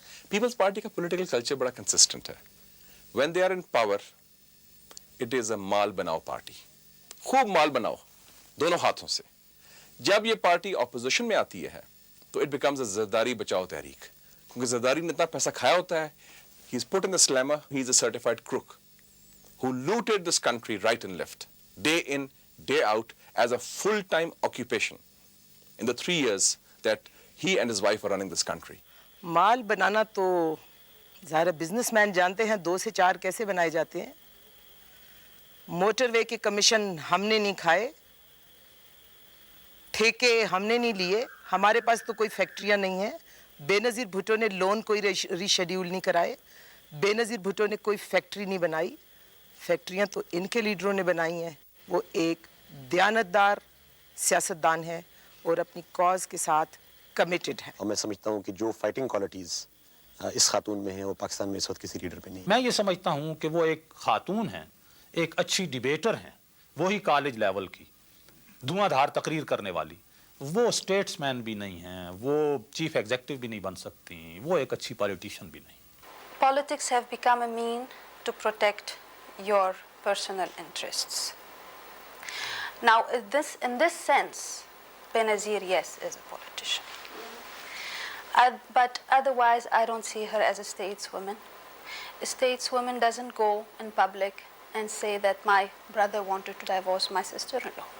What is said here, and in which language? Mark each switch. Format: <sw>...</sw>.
<hi>Peoples party का political culture बड़ा consistent है.</hi> <en>When they are in power it is a माल बनाओ party.</en> <hi>खूब माल बनाओ दोनों हाथों से. जब ये पार्टी ऑपोजिशन में आती है तो</hi> <en>it becomes a</en> <hi>ज़रदारी बचाओ तहरीक, क्योंकि ज़रदारी ने इतना पैसा खाया होता है.</hi> <en>He is put in the slammer, he is a certified crook who looted this country right and left, day in, day out, as a full-time occupation in the 3 years that he and his wife were running this country.</en> <hi>माल बनाना तो ज़ाहिर businessman जानते हैं 2 से 4 कैसे बनाए जाते हैं. Motorway के कमीशन हमने नहीं खाए, ठेके हमने नहीं लिए. हमारे पास तो कोई फैक्ट्रियां नहीं है. बेनज़ीर भुट्टो ने लोन कोई रीशेड्यूल नहीं कराए, बेनज़ीर भुट्टो ने कोई फैक्ट्री नहीं बनाई, फैक्ट्रियां तो इनके लीडरों ने बनाई हैं। वो एक दयानतदार सियासतदान है और अपनी कॉज के साथ कमिटेड है। और मैं समझता हूँ कि जो फाइटिंग क्वालिटीज़ इस खातून में हैं वो पाकिस्तान में इस वक्त किसी लीडर पे नहीं। मैं ये समझता हूँ कि वो एक खातून हैं, एक अच्छी डिबेटर हैं, वही कॉलेज लेवल की धुआंधार तकरीर करने वाली, वो स्टेट्समैन भी नहीं हैं, वो चीफ एग्जीक्यूटिव भी नहीं बन सकती, वो एक अच्छी पॉलिटिशियन भी नहीं।</hi> <en>Politics have become a mean to protect your personal interests. Now, in this sense, Benazir, yes, is a politician. But otherwise, I don't see her as a stateswoman. A stateswoman doesn't go in public and say that my brother wanted to divorce my sister-in-law.</en>